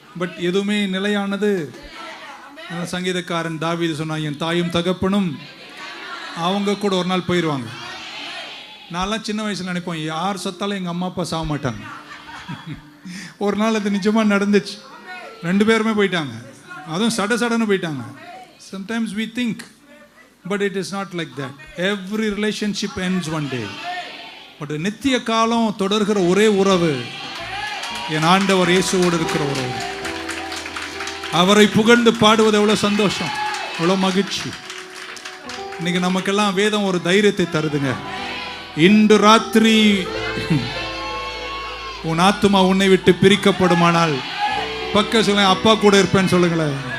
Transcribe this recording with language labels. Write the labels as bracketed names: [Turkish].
[Tamil] But எதுவுமே நிலையானது. அந்த சங்கீதக்காரன் தாவீது சொன்னான், என் தாயும் தகப்பனும் அவங்க கூட ஒரு நாள் போயிடுவாங்க. நான்லாம் சின்ன வயசில் நினைப்போம், யார் சத்தாலும் எங்கள் அம்மா அப்பா சாக மாட்டாங்க. ஒரு நாள் அது நிஜமாக நடந்துச்சு. 2 பேருமே போயிட்டாங்க, அதுவும் சடன்னு போயிட்டாங்க. [English] Sometimes we think, but it is not like that. Every relationship ends one day. [Tamil] But நித்திய காலம் தொடர்கிற ஒரே உறவு என் ஆண்டவர் இயேசுவோடு இருக்கிற உறவு. அவரை புகழ்ந்து பாடுவது எவ்வளவு சந்தோஷம், எவ்வளவு மகிழ்ச்சி. இன்னைக்கு நமக்கெல்லாம் வேதம் ஒரு தைரியத்தை தருதுங்க. இன்று ராத்திரி உன் ஆத்துமா உன்னை விட்டு பிரிக்கப்படுமானால் பக்க சொல்ல அப்பா கூட இருப்பேன்னு சொல்லுங்களேன்.